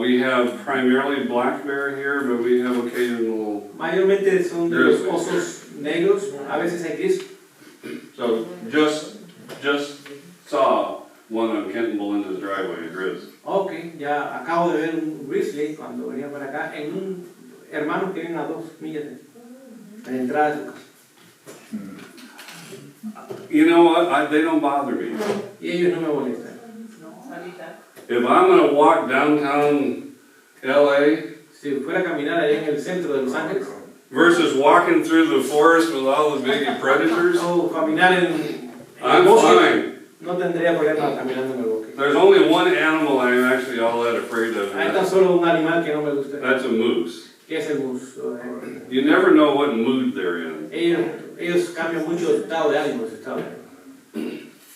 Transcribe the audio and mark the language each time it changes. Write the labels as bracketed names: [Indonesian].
[English] We have primarily black bear here, but we have occasional, [Spanish] Mayormente son de los osos negros, a veces hay gris. [English] so just saw one on Kent and Belinda's driveway, Grizz. [Spanish] Ok, ya acabo de ver un grizzly cuando venía para acá, en un hermano que viene a 2 millas de la entrada de su casa. [English] You know what, they don't bother me. [Spanish] Y ellos no me molestan. [English] If I'm gonna walk downtown LA [Spanish] Si fuera a caminar allá en el centro de Los Ángeles, [English] versus walking through the forest with all the big predators, [Spanish] o caminar en el [English] I'm [Spanish] bosque, [English] fine. [Spanish] no tendría problema caminando en el bosque. [English] There's only one animal I'm actually all that afraid of, [Spanish] Hay [English] and [Spanish] tan solo un animal que no me gusta, [English] that's a moose. [Spanish] que es el mus. [English] You never know what mood they're in. [Spanish] Ellos cambian mucho de estado de ánimo, de estado de ánimo.